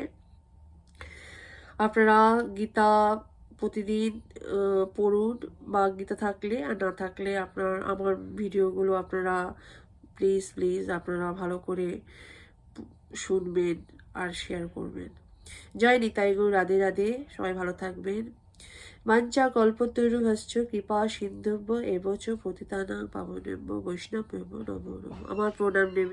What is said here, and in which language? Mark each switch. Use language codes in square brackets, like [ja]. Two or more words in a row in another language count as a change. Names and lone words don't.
[bn] আপনারা গীতা প্রতিদিন পড়ুন, বা গীতা থাকলে আর না থাকলে আমার ভিডিওগুলো আপনারা প্লিজ আপনারা ভালো করে শুনবেন আর শেয়ার করবেন। জয় নিতাই গো, রাধে রাধে, সবাই ভালো থাকবেন। [sa] বাঞ্ছা কল্পতরুভ্যশ্চ কৃপা সিন্ধুভ্য এবচ পতিতানাং পাবনেভ্যো বৈষ্ণবেভ্যো নমো নমঃ। [bn] আমার প্রণাম নেবেন।